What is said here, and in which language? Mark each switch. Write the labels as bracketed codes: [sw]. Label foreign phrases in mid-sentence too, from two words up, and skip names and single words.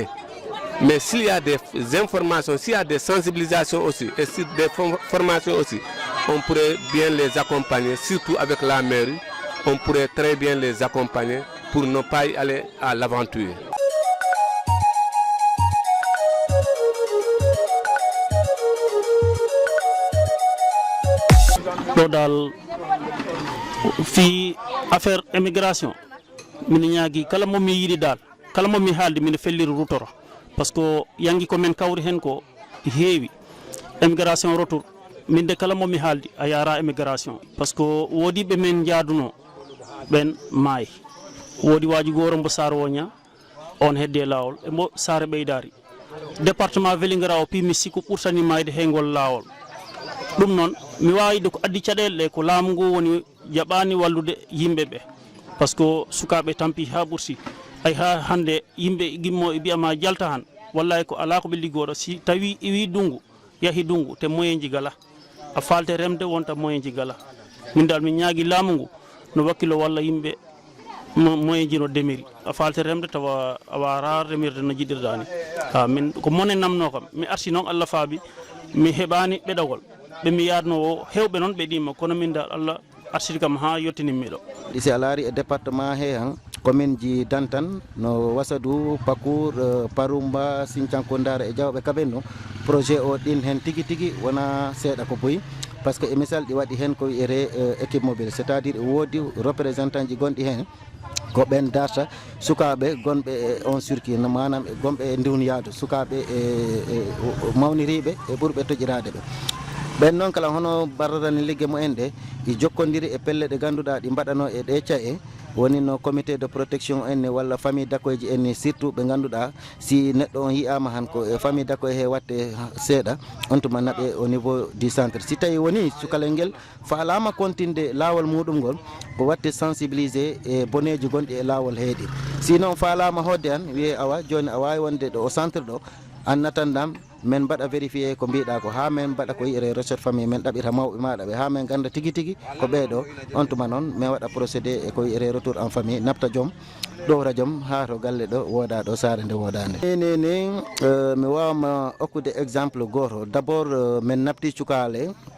[fr] Mais s'il y a des informations, s'il y a des sensibilisations aussi, et des formations aussi, on pourrait bien les accompagner, surtout avec la mairie, on pourrait très bien les accompagner pour ne pas y aller à l'aventure. [ff] Dans fi [fr] affaire immigration [ff] min ñaagi kala mo mi yidi dal kala mo mi halde min fellir rutoro parce que yangi ko men kawri hen ko heewi [fr] immigration retour [ff] min de kala mo mi haldi a yara immigration parce que wodi be men jaaduno ben may wodi waji goro mbo sar wonya on hedde lawol e mbo sare beydari département Vélingara o pi mi siku ɓurtani mayde heygol lawol ɗum noon mi wawide ko addi caɗele ko laamu ngu woni jaɓani wallude yimɓeɓe par ce que sukaɓe tampi ha ɓursi ay ha hande yimɓe gimmo e mbiyama jalta han wallay ko ala ko ɓe liggoɗo si tawi iwi dungu yahi dungu te moyen ji gala a falte remde wonta moyen ji gala min dal min ñaagui laamu ngu no wakkilo walla yimɓe moyen ji no demiri a falte remde tawa a wara remirde no jiɗirɗani min ko mone namno kam mi arti noon Allah faabi mi heɓani ɓeɗagol ɓe mi yadno hewɓe noon ɓe ɗima kono min dal Allah arsiti kam ha yettinimmiɗo si a laari e département he han commune ji Dantan no Wasadou Pakour Parumba Sinthiankondar e Diawɓe kaɓenno projet o ɗin hen tigui tigui wona seeɗa ko boyi par ce que e misal ɗi waɗi hen ko wiyete [fr] équipe mobile c'est à dire [ff] woodi représentant ji gonɗi hen ko ɓen darta sukaɓe gonɓe e on circuit manam gonɓe e ndiwniyadu sukaɓe e mawniriɓe e ɓurɓe toƴirade ɓe ɓen noon kala hono barrani ligge mumen ɗe ɗi jokkodiri e pelle ɗe ganduɗa ɗi mbaɗano e ɗe caye woni no [fr] comité de protection [ff] enne walla [fr] famille d'accueil [ff] ji enne surtout ɓe ganduɗa si neɗɗo on yiyama han ko [fr] famille d'accueil [ff] he watte seeɗa on tuma naɓe [fr] au niveau du centre [ff] si tawi woni cukalel ngel faalama continde lawol muɗum ngol ko watte sensibilisé e boneji gonɗi e lawol heeɗi sinon faalama hodde han wiye awa joni a wawi wonde ɗo [fr] au centre [ff] ɗo annatandam men mbaɗa vérifié ko mbiɗa ko ha men mbaɗa ko yiyete [fr] recherche famille [ff] men ɗaɓita mawɓe maɗa ɓe ha men ganda tigui tigui ko ɓeɗo on tuma noon min waɗa procédé e ko yiyete [fr] retour en famille [ff] nafta joom ɗowra joom ha to galle ɗo woda ɗo sare nde wodande nene mi wawma hokkude exemple goto [fr] d' abord [ff] min nafti cukale